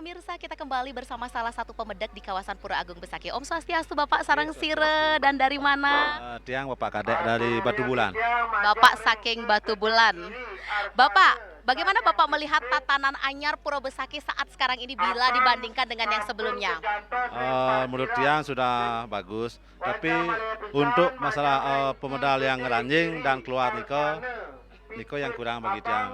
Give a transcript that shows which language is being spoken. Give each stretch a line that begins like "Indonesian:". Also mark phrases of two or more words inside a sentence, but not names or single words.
Indonesian: pemirsa, kita kembali bersama salah satu pemedak di kawasan Pura Agung Besaki.
Balinese: Om Swastiastu,
Indonesian: Bapak
Balinese: sarang sire
Indonesian: dan dari mana? Tiang Bapak Kadek dari Batu Bulan. Bapak saking Batu Bulan. Bapak, bagaimana Bapak melihat tatanan anyar Pura Besaki saat sekarang ini bila dibandingkan dengan yang sebelumnya? Menurut Tiang sudah bagus, tapi untuk masalah pemodal yang ranjing dan keluar Niko yang kurang bagi Tiang.